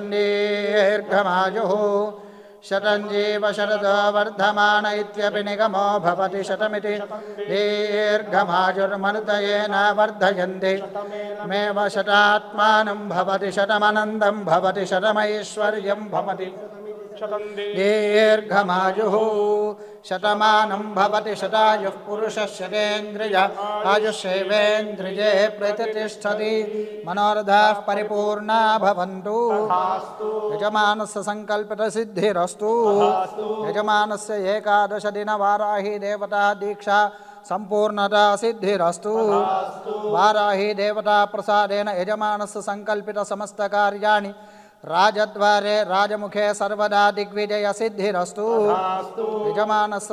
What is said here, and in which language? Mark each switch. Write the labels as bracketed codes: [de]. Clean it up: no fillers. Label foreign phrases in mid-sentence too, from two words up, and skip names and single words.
[sa] దీర్ఘమాయుః శతం జీవ శరదో వర్ధమాన ఇత్యపి నిగమో భవతి శతమితి దీర్ఘమాయుర్మరుతయేన వర్ధయంతి మేవ శతాత్మానం భవతి శతమనంతం భవతి శతమైశ్వర్యం భవతి दीर्घमायुः शतमानं भवति शतायुः पुरुषः शतेन्द्रिय आयुष्येवेन्द्रिये प्रतिष्ठति मनोरथाः परिपूर्णा भवन्तु यजमानस्य संकल्पितसिद्धिरस्तु यजमानस्य एकादश दिनवाराही देवता दीक्षा संपूर्णता सिद्धिरस्तु वाराही देवता प्रसादेन यजमानस्य संकल्पित समस्त कार्याणि राजद्वारे राजमुखे सर्वदा दिग्विजय सिद्धिरस्तु यजमानस्य